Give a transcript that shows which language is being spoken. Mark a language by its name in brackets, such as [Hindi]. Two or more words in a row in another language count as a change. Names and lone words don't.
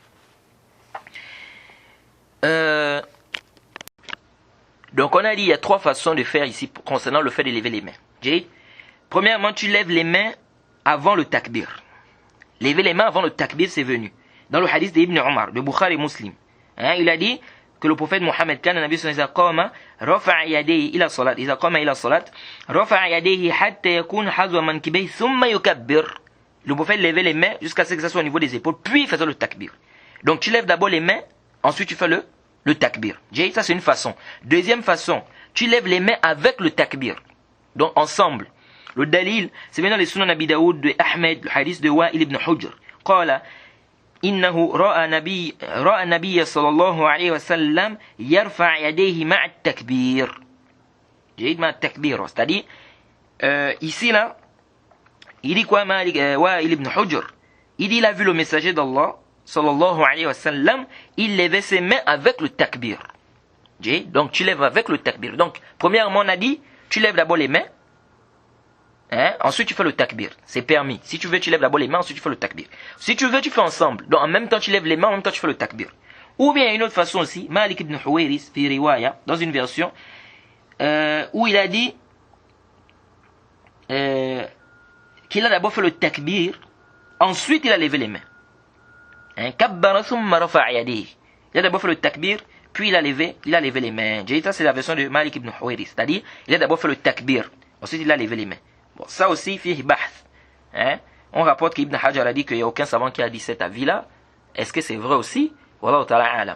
[French] Donc on a dit il y a 3 façons de faire ici concernant le fait de lever les mains. Jade. Premièrement, tu lèves les mains avant le takbir. Lever les mains avant le takbir, c'est venu. Dans le hadith d'Ibn Omar, de Bukhari et Muslim. Il a dit que le prophète Mohammed [Arabic] كان النبي صلى الله عليه وسلم رفع يديه إلى الصلاة إذا قام إلى الصلاة رفع يديه حتى يكون حذو منكبيه ثم يكبر. [French] Le prophète levait les mains jusqu'à ce que ça soit au niveau des épaules, puis il faisait le takbir. Donc tu lèves d'abord les mains, ensuite tu fais le takbir. Ça c'est une façon. Deuxième façon, tu lèves les mains avec le takbir. Donc ensemble. Le dalil, c'est bien dans les Sunan Abi Daoud de Ahmed, le hadith de Wa'il ibn Hujr. [Arabic] Qala إنه رأى النبي صلى الله عليه وسلم يرفع يديه مع التكبير. جيد مع التكبير. [French] C'est-à-dire ici là, il dit quoi Wa'il ibn Hujr? Il dit il a vu le messager d'Allah [Arabic] صلى الله عليه وسلم, [French] il levait ses mains avec le takbir. Donc tu lèves avec le takbir. Donc premièrement on a dit tu lèves d'abord les mains. Ensuite tu fais le takbir, c'est permis. Si tu veux tu lèves d'abord les mains, ensuite tu fais le takbir. Si tu veux tu fais ensemble, donc en même temps tu lèves les mains, en même temps tu fais le takbir. Ou bien une autre façon aussi, [Arabic] مالك بن الحويرث في رواية, [French] dans une version où il a dit qu'il a d'abord fait le takbir, ensuite il a levé les mains. [Arabic] كبر ثم رفع يديه. [French] Il a d'abord fait le takbir, puis il a levé les mains. Ça c'est la version de Malik ibn Huwairis, c'est-à-dire il a d'abord fait le takbir, ensuite il a levé les mains. Bon, ça aussi, [Arabic] فيه بحث. [French] On rapporte qu'Ibn Hajar a dit qu'il n'y a aucun savant qui a dit cet avis-là. Est-ce que c'est vrai aussi? [Arabic] والله تعالى أعلم.